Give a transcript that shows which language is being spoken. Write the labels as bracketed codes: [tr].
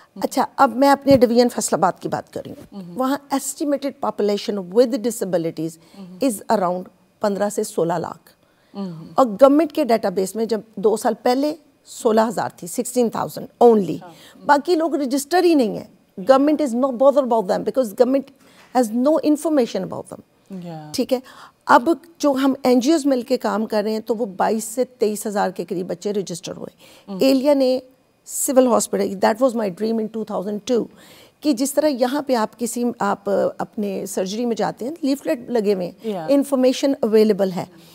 [ur] اچھا, اب میں اپنے ڈویژن فیصل آباد کی بات کر رہی ہوں. وہاں [en] estimated population with disabilities is around [ur] 15 سے 16 لاکھ. اور گورنمنٹ کے ڈیٹا بیس میں جب 2 سال پہلے 16,000 تھی, 16,000 اونلی. باقی لوگ رجسٹر ہی نہیں ہیں. [en] Government is no bother about them because government has no information about them. [ur] ٹھیک ہے. اب جو ہم این جی اوز مل کے کام کر رہے ہیں تو وہ 22 سے 23,000 کے قریب بچے رجسٹر ہوئے. ایلیا نے civil hospital, [en] that was my dream in 2002, [ur] کہ جس طرح یہاں پہ آپ اپنے سرجری میں جاتے ہیں, لیفلیٹ لگے ہوئے ہیں, انفارمیشن اویلیبل ہے.